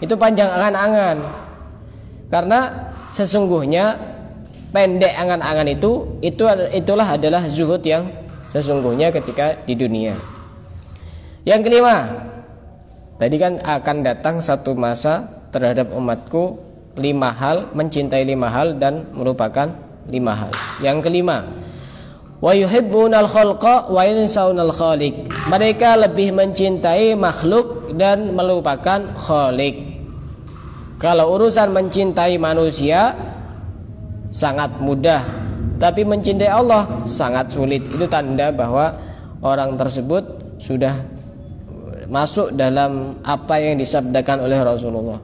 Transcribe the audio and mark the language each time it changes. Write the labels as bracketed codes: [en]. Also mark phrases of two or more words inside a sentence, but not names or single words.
[id] Itu panjang angan-angan. Karena sesungguhnya pendek angan-angan itulah adalah zuhud yang sesungguhnya ketika di dunia. Yang kelima, tadi kan akan datang satu masa terhadap umatku 5 hal, mencintai 5 hal dan melupakan 5 hal. Yang kelima, [ar] ويحبون الخلق وينسون الخالق. [id] Mereka lebih mencintai makhluk dan melupakan khaliq. Kalau urusan mencintai manusia sangat mudah, tapi mencintai Allah sangat sulit. Itu tanda bahwa orang tersebut sudah masuk dalam apa yang disabdakan oleh Rasulullah.